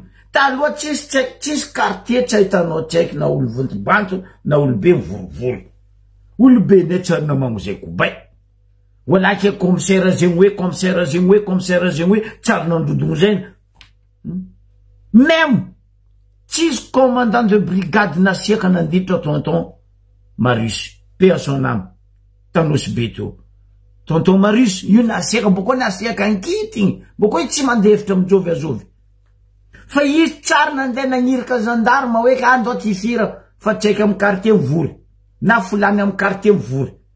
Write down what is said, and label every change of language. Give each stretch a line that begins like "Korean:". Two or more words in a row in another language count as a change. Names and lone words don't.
Malagasy: Taloha tsisy quartier tsy ahitanao tsaiky na olo vontobanto na olo be mivorivory. Olo be netsarina mamozay kobay. Walaky commissaire zegny hoe, commissaire zegny hoe, commissaire zegny hoe, tsary nandrodogno zegny. Même tsisy
French: commandant de brigade
Malagasy: nasiaka nanditra tonton Marius,
French: paix à son âme,
Malagasy: tanosy be teo. Tonton Marius, io nasiaka, boko nasiaka ankitiny, boko tsy mandefitra mijovy azovy. Fa izy tsara nandeha nagniraka gendarme hoe ka andao tifira fa tsaiky amin'ny quartier mivory, na fulany amin'ny quartier mivory.